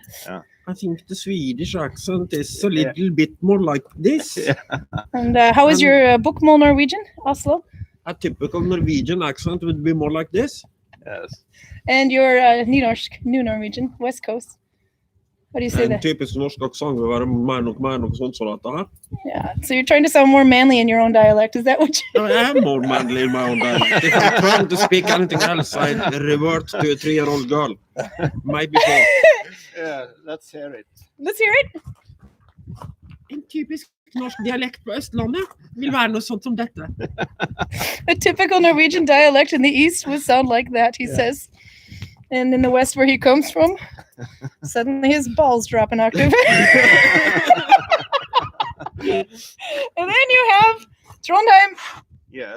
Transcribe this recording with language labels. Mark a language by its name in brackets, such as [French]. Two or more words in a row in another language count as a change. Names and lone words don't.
[English] I think the Swedish accent is a little bit more like this. And how is your bokmål Norwegian, Oslo? A typical Norwegian accent would be more like this. Yes. And your Nynorsk, New Norwegian, West Coast. How do you say [Norwegian] En [English] that? [Norwegian] typisk norsk aksent vil være mer noe sånt som dette her. [English] Yeah. So you're trying to sound more manly in your own dialect. Is that what you... No, I am more manly in my own dialect. If I'm trying to speak anything else, I revert to a 3-year-old girl. Maybe so. Yeah, let's hear it. Let's hear it. [Norwegian] En typisk norsk dialekt på Østlandet vil være noe sånt som dette. [English] A typical Norwegian dialect in the east would sound like that, he says. And in the west where he comes from, suddenly his balls drop an octave. And then you have Trondheim. Yes.